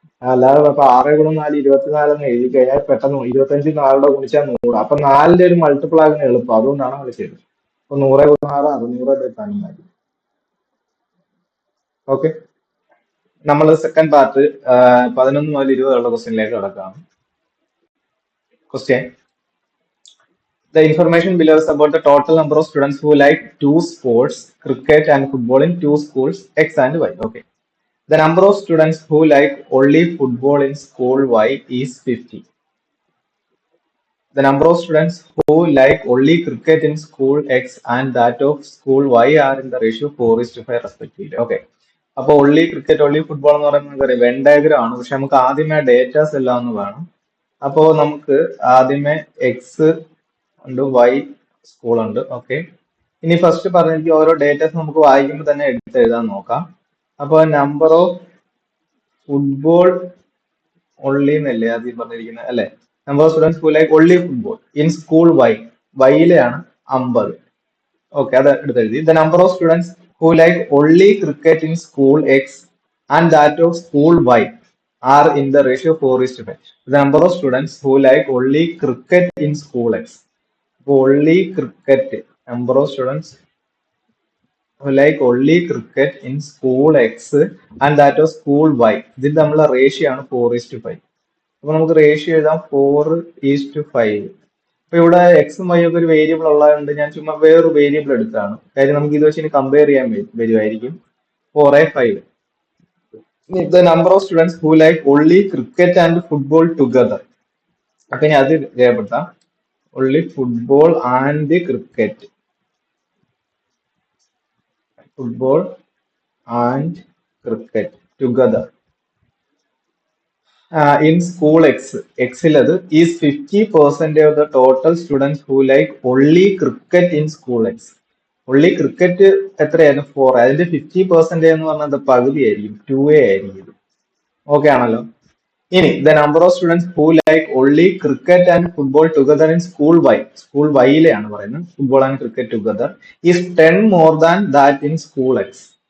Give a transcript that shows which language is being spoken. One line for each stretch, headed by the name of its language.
Malayalam: അല്ലാതെ ഇപ്പൊ 6 ഗുണം 4 24 എന്ന് എഴുതി കഴിഞ്ഞാൽ പെട്ടെന്ന് 25 4 ഗുണിച്ചാൽ 100. അപ്പൊ 4ന്റെ ഒരു മൾട്ടിപ്പിൾ ആകുന്ന എളുപ്പം, അതുകൊണ്ടാണ് നമ്മൾ ചെയ്തത്. അപ്പൊ 100 ഗുണം 6 600/11 ആയിരിക്കും. ഓക്കെ, നമ്മൾ സെക്കൻഡ് പാർട്ട് 11 മുതൽ 20 ഉള്ള ക്വസ്റ്റ്യനിലേക്ക് കിടക്കാം.
English: Question: The information below is about the total number of students who like two sports, cricket and football in two schools X and Y. Okay. The number of students who like only football in school Y is 50. The number of students who like only cricket in school X and that of school Y are in the ratio 4:5 respectively. Okay.
Malayalam: അപ്പോൾ only cricket, only football എന്ന് പറയുന്നത് Venn diagram ആണ്. പക്ഷെ നമുക്ക് ആദ്യമേ datas എല്ലാം ഒന്ന് വേണം. അപ്പോ നമുക്ക് ആദ്യമേ എക്സ് ഉണ്ട്, വൈ സ്കൂൾ ഉണ്ട്. ഓക്കെ, ഇനി ഫസ്റ്റ് പറഞ്ഞിരിക്കും ഓരോ ഡേറ്റാസ് നമുക്ക് വായിക്കുമ്പോൾ തന്നെ എടുത്ത് എഴുതാൻ നോക്കാം. അപ്പൊ നമ്പർ ഓഫ് ഫുട്ബോൾ ഓൺലി എന്നല്ലേ ആദ്യം പറഞ്ഞിരിക്കുന്നത് അല്ലെ?
English: number of students who like only football in school Y,
Malayalam: വൈയിലാണ് 50. Okay, അത് എടുത്തെഴുതി.
English: The number of students who like only cricket in school X and that of school Y are in the ratio 4:5. The number of students who like only cricket in school X. Only cricket. Number of students who like only cricket in school X and that of school Y.
Malayalam: ഇതിൽ നമ്മളെ ratio ആണ് 4:5. അപ്പൊ നമുക്ക് ratio എഴുതാം 4:5. അപ്പൊ ഇവിടെ എക്സും Y ഒക്കെ ഒരു വേരിയബിൾ ഉള്ളതുകൊണ്ട് ഞാൻ ചുമ്മാ വേറൊരു വേരിയബിൾ എടുത്താണ്. കാര്യം നമുക്ക് ഇത് വെച്ച് ഇനി കമ്പയർ ചെയ്യാൻ വരുമായിരിക്കും. 4/5.
English: The number of students who like only cricket and football together.
Malayalam: അപ്പൊ ഇനി അത് രേഖപ്പെടുത്താം.
English: only football and cricket. Football and cricket together. In school X, Xലത് is 50% of the total students who like only cricket in school X.
Malayalam: only cricket എത്രയായിരുന്നു? 4. അതിന്റെ 50% എന്ന് പറഞ്ഞാൽ പകുതി ആയിരിക്കും, 2A ആയിരിക്കും. ഓക്കെ ആണല്ലോ.
English: ഇനി the number of students who like only cricket and football together in school Y,
Malayalam: school വൈയിലെയാണ് പറയുന്നത്,
English: Football and cricket together is 10 more than that in school X.